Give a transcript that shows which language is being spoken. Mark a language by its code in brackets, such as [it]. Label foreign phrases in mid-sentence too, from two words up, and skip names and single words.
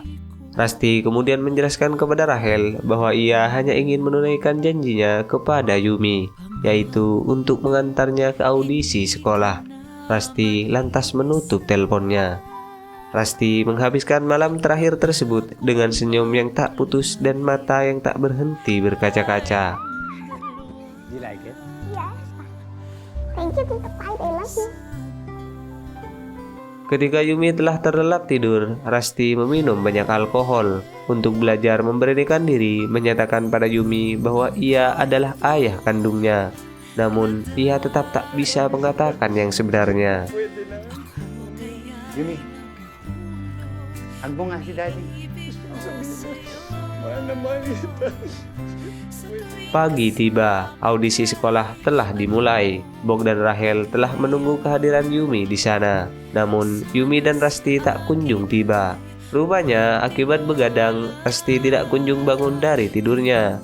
[id] Rasti kemudian menjelaskan kepada Rahel bahwa ia hanya ingin menunaikan janjinya kepada Yumi, yaitu untuk mengantarnya ke audisi sekolah. Rasti lantas menutup teleponnya. Rasti menghabiskan malam terakhir tersebut dengan senyum yang tak putus dan mata yang tak berhenti berkaca-kaca. [en] Do you like it? Yes. Thank you, Tita Pai. I love you. [id] Ketika Yumi telah terlelap tidur, Rasti meminum banyak alkohol untuk belajar memberanikan diri, menyatakan pada Yumi bahwa ia adalah ayah kandungnya. Namun, ia tetap tak bisa mengatakan yang sebenarnya. [tl] Yumi, agbo nga si Daddy. [id] Pagi tiba, audisi sekolah telah dimulai. Bok dan Rahel telah menunggu kehadiran Yumi di sana. Namun, Yumi dan Rasti tak kunjung tiba. Rupanya, akibat begadang, Rasti tidak kunjung bangun dari tidurnya.